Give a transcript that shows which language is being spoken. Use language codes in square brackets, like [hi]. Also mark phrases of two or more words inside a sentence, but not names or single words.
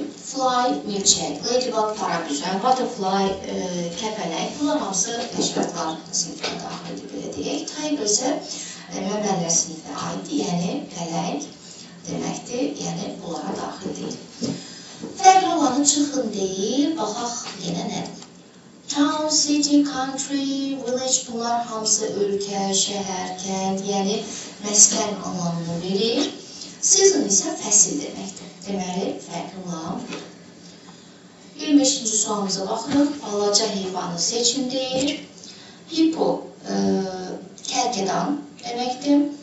[az] Fly, milçək, ladybug, parabüzən, butterfly, kəpənək. Bunlar hamısı həşəratlar sinifə daxildir, belə deyək. Tiger isə məməllər sinifə aiddir, yəni pələng deməkdir, yəni bunlara daxil deyil. Fərqli olanı çıxın deyil, baxaq yenə nədir? [en] Town, city, country, village, [az] bunlar hamısı ölkə, şəhər, kənd, yəni məskən anlamını verir. Season isə fəsil deməkdir. Deməli, fərqli olan budur. 25-ci sualımıza baxırıq. Balaca heyvanı seçin deyir. Hippo, kərkədan deməkdir.